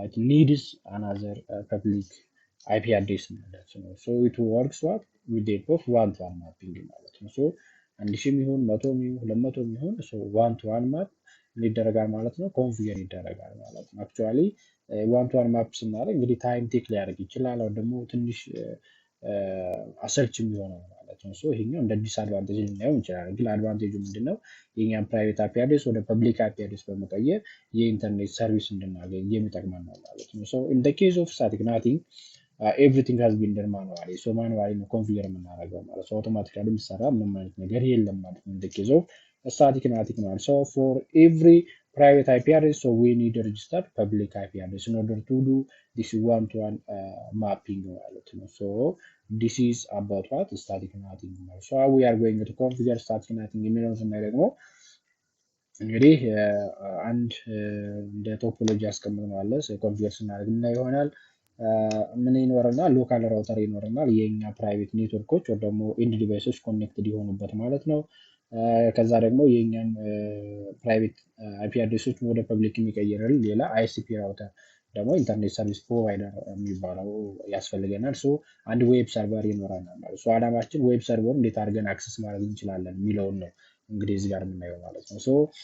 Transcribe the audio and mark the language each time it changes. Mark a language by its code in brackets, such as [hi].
[en] needs another public IP address [am] ማለት ነው። [en] it works what with the help of one-to-one mapping [am] ማለት ነው። 1000 ይሁን 100 ይሁን 200 ይሁን one-to-one map ይደረጋል ማለት ነው። ኮንፊገር ይደረጋል ማለት ነው። አክቹአሊ one-to-one map ስናደርግ እንግዲህ ታይም ቴክ ሊያደርግ ይችላል። አሁን ደግሞ ትንሽ አሰልች የሚሆነው ማለት ነው። ይሄኛው እንደ ዲስአድቫንቴጅ ልናየው እንችላለን። ግን አድቫንቴጁ ምንድነው? የኛን ፕራይቬት አይፒ አድሬስ ወደ ፐብሊክ አይፒ አድሬስ በመቀየር የኢንተርኔት ሰርቪስ እንድናገኝ የሚጠቅመን ነው ማለት ነው። [en] in the case of static nating everything has been done manually. [am] manually ነው ኮንፊገር የምናደርገው ማለት ነው። አውቶማቲካሊ የሚሰራ ምንም አይነት ነገር የለም ማለት ነው። [en] in the case of static nating ማለት for every private IP address, we need to register public IP address in order to do this one-to-one mapping ማለት ነው. this is about what static nating [am] ነው። [en] we are going to configure static nating [am] የሚለውን ስናይ ደግሞ እንግዲህ አንድ እንደ ቶፖሎጂ ያስቀምጥነው አለ። ኮንፊገር ስናደርግ እና ይሆናል ምን ይኖርናል? ሎካል ራውተር ይኖርናል። የኛ ፕራይቬት ኔትወርኮች ወይ ደግሞ ኢንድ ዲቫይሶች ኮኔክትድ የሆኑበት ማለት ነው። ከዛ ደግሞ የኛን ፕራይቬት አይፒ አድሬሶች ወደ ፐብሊክ የሚቀይርልን ሌላ ISP ራውተር ደግሞ ኢንተርኔት ሰርቪስ ፕሮቫይደር የሚባለው ያስፈልገናል። አንድ ዌብ ሰርቨር ይኖረናል ማለት ነው። አላማችን ዌብ ሰርቨሩን እንዴት አድርገን አክሰስ ማድረግ እንችላለን የሚለውን ነው እንግዲህ እዚህ ጋር የምናየው ማለት ነው።